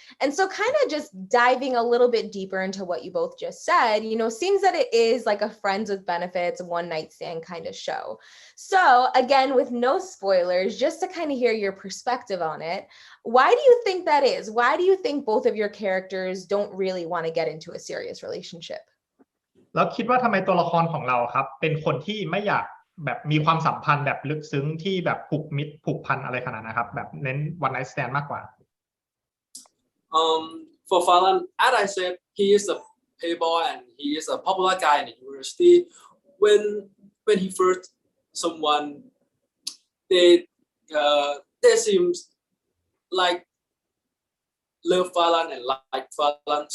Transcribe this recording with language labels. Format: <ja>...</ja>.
<en>And so kind of just diving a little bit deeper into what you both just said, seems that it is like a friends with benefits, one night stand kind of show. So again, with no spoilers, just to kind of hear your perspective on it, why do you think that is? Why do you think both of your characters don't really want to get into a serious relationship?</en> <th>แล้วคิดว่าทำไมตัวละครของเราครับเป็นคนที่ไม่อยากแบบมีความสัมพันธ์แบบลึกซึ้งที่แบบผูกมิตรผูกพันอะไรขนาดนะครับแบบเน้น</th> <en>one night stand</en> <th>มากกว่า</th> <en>For Fahlan, as I said, he is a playboy and he is a popular guy in the university. When he first someone, they seems like love Fahlan and like Fahlan.</en>